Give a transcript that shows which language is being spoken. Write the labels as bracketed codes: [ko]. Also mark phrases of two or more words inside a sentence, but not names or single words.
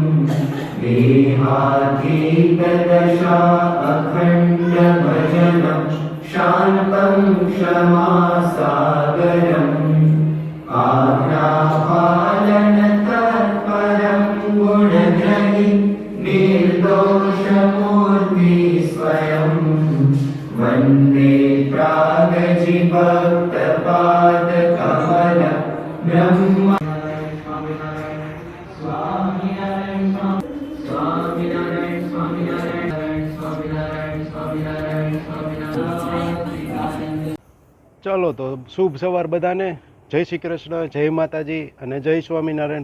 [sa] देहातीतदशा अखण्डभजनं शान्तं क्षमासागरम् आज्ञापालनतत्परं गुणग्रही निर्दोषमूर्ति स्वयं वन्दे प्रागजिभक्तपादकमलं ब्रह्म [gu] ચલો તો શુભ સવાર બધાને. જય શ્રી કૃષ્ણ, જય માતાજી અને જય સ્વામિનારાયણ.